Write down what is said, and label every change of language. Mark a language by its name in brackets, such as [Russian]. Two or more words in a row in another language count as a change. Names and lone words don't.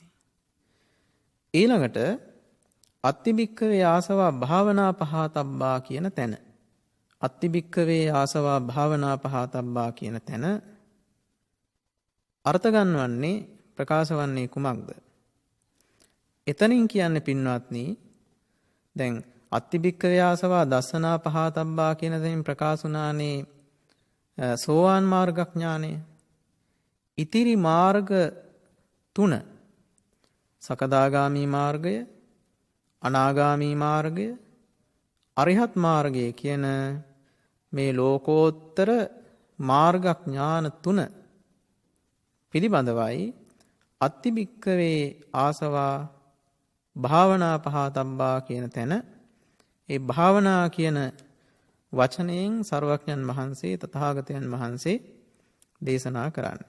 [Sinhala] ඊළඟට [Pali] අත්තිබික්කවේ ආසවා භාවනා පහතබ්බා [Sinhala] කියන තැන. [Pali] අත්තිබික්කවේ ආසවා භාවනා පහතබ්බා [Sinhala] කියන තැන අර්ථ ගන්නවන්නේ ප්‍රකාශ වන්නේ කුමක්ද? එතනින් කියන්නේ පින්වත්නි දැන් [Pali] අත්තිබික්කවේ ආසවා දස්සනා පහතබ්බා [Sinhala] කියන තැනින් ප්‍රකාශ වුණානේ සෝවාන් මාර්ගඥානය. ඉතිරි මාර්ග 3 සකදාගාමී මාර්ගය, අනාගාමී මාර්ගය, අරිහත් මාර්ගය කියන මේ ලෝකෝත්තර මාර්ගඥාන 3 පිළිබඳවයි [Pali] අත්තිබික්කවේ ආසවා භාවනා පහතබ්බා [Sinhala] කියන තැන ඒ භාවනා කියන වචනයෙන් සර්වඥන් වහන්සේ තථාගතයන් වහන්සේ දේශනා කරන්නේ.